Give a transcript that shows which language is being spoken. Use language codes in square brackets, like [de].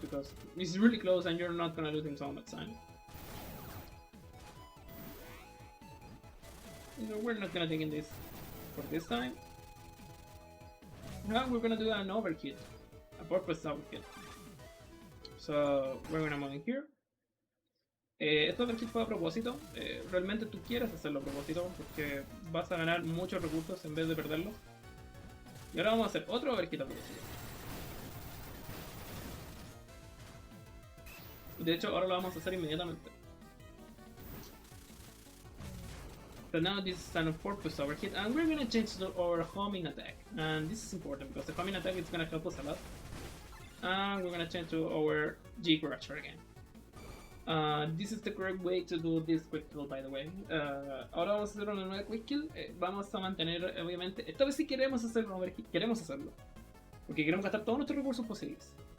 [en] Because it's really close and you're not gonna lose him so much time. No, we're not gonna take in this for this time. Now we're gonna do an overkit, a purpose overkit. So we're gonna move in here. [es] Esto overkit fue a propósito. Realmente tú quieres hacerlo a propósito porque vas a ganar muchos recursos en vez de perderlos. Y ahora vamos a hacer otro overkit a propósito. De hecho, ahora lo vamos a hacer inmediatamente. [en] So now this is an on-purpose overkit, and we're gonna change to our homing attack. And this is important because the homing attack is gonna help us a lot. And we're gonna change to our G Crusher again. This is the correct way to do this quick kill, by the way. [es] Ahora vamos a hacer una nueva quick kill. Vamos a mantener, obviamente, esta vez sí queremos hacer un overkit, queremos hacerlo. Porque queremos gastar todos nuestros recursos posibles.